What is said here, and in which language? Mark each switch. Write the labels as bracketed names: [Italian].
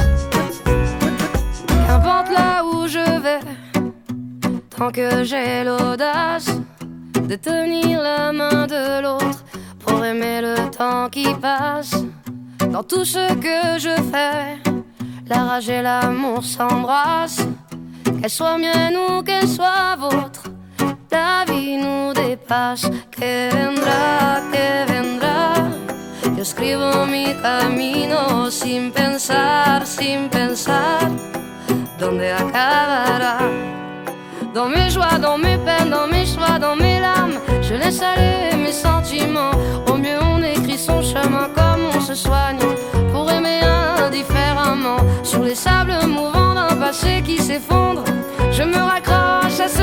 [French] Qu'importe là où je vais, tant que j'ai l'audace de tenir la main de l'autre pour aimer le temps qui passe. Dans tout ce que je fais, la rage et l'amour s'embrassent. Qu'elles soient miennes ou qu'elles soient vôtres, la vie nous dépasse. [Spanish] Que vendrá, que vendrá. Yo escribo mi camino sin pensar, sin pensar. ¿Dónde acabará? [French] Dans mes joies, dans mes peines, dans mes choix, dans mes larmes, je laisse aller mes sentiments. Au mieux on écrit son chemin comme on se soigne, pour aimer indifféremment. Sur les sables mouvants d'un passé qui s'effondre, je me raccroche.